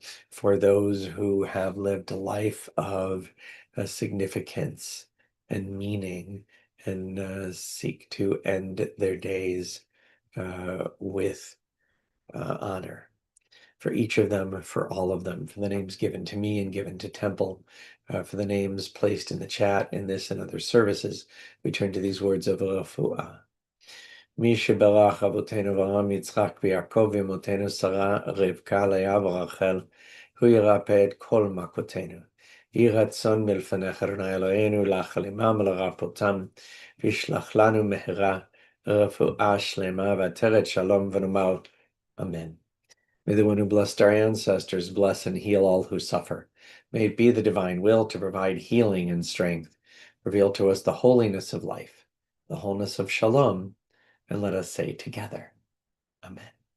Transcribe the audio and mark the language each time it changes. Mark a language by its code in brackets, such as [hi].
[en] For those who have lived a life of significance and meaning and seek to end their days with honor. For each of them, for all of them, for the names given to me and given to Temple, for the names placed in the chat in this and other services, we turn to these words of refuah. [he] מי שברך אבותינו אברהם, יצחק ויעקב, ואמותינו שרה, רבקה, לאה ורחל, הוא ירפא את כל מכותינו. יהי רצון מלפניך, אדוני אלוהינו, להחל עמם ולרפאותם, וישלח לנו מהרה רפואה שלמה ועטרת שלום, ונאמר אמן. [en] May the one who blessed our ancestors bless and heal all who suffer. May it be the divine will to provide healing and strength. Reveal to us the holiness of life, the wholeness of shalom, and let us say together, Amen.